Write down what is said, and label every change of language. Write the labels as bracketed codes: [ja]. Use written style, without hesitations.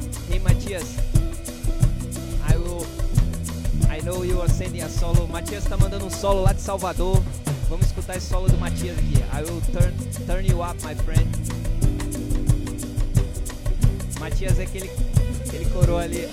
[en] Hey Matias, I know you are sending a solo. [pt] Matias tá mandando um solo lá de Salvador. Vamos escutar esse solo do Matias aqui. [en] I will turn you up, my friend. [pt] Matias é aquele coroa ali.